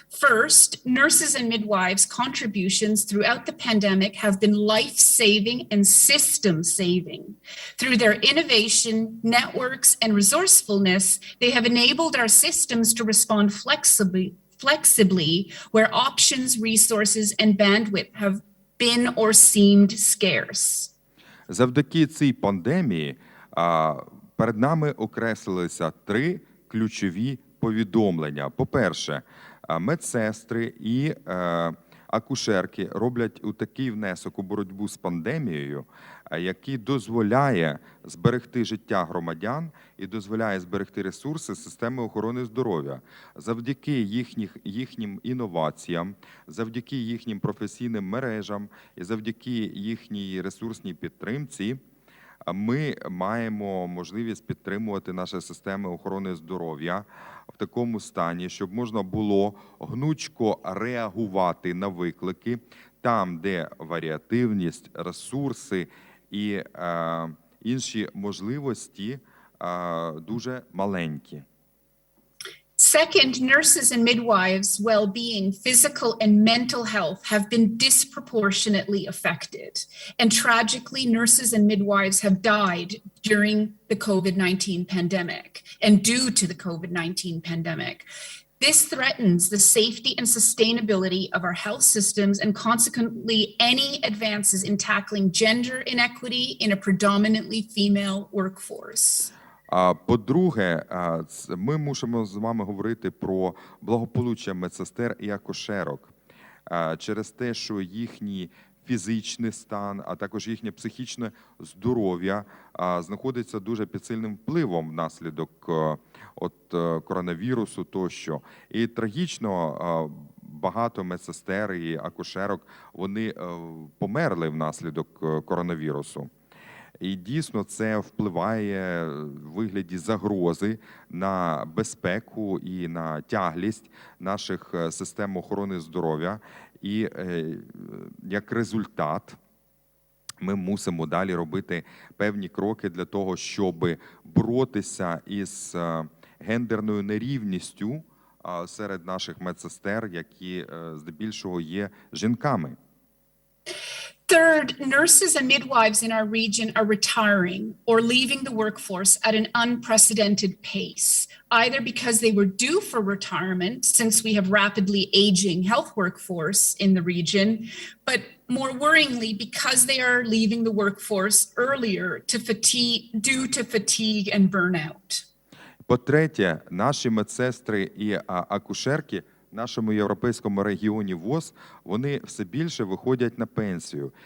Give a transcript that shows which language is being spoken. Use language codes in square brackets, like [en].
[en] First, nurses and midwives' contributions throughout the pandemic have been life-saving and system-saving. Through their innovation, networks, and resourcefulness, they have enabled our systems to respond flexibly where options, resources, and bandwidth have been or seemed scarce. [uk] Завдяки цій пандемії перед нами окреслилися три ключові повідомлення. По-перше, медсестри і акушерки роблять такий внесок у боротьбу з пандемією, який дозволяє зберегти життя громадян і дозволяє зберегти ресурси системи охорони здоров'я. Завдяки їхнім інноваціям, завдяки їхнім професійним мережам і завдяки їхній ресурсній підтримці ми маємо можливість підтримувати наші системи охорони здоров'я в такому стані, щоб можна було гнучко реагувати на виклики там, де варіативність, ресурси і інші можливості дуже маленькі. [en] Second, nurses and midwives' well-being, physical and mental health have been disproportionately affected. And tragically, nurses and midwives have died during the COVID-19 pandemic and due to the COVID-19 pandemic. This threatens the safety and sustainability of our health systems and consequently any advances in tackling gender inequity in a predominantly female workforce. [uk] По-друге, ми мусимо з вами говорити про благополуччя медсестер і акушерок через те, що їхній фізичний стан, а також їхнє психічне здоров'я знаходиться дуже під сильним впливом внаслідок коронавірусу тощо. І трагічно багато медсестер і акушерок, вони померли внаслідок коронавірусу. І дійсно це впливає в вигляді загрози на безпеку і на тяглість наших систем охорони здоров'я. І як результат ми мусимо далі робити певні кроки для того, щоб боротися із гендерною нерівністю серед наших медсестер, які здебільшого є жінками. [en] Third, nurses and midwives in our region are retiring or leaving the workforce at an unprecedented pace, either because they were due for retirement since we have rapidly aging health workforce in the region, but more worryingly because they are leaving the workforce earlier due to fatigue and burnout. [uk] По-третє, наші медсестри і акушерки в нашому європейському регіоні ВОС, вони все більше виходять на пенсію.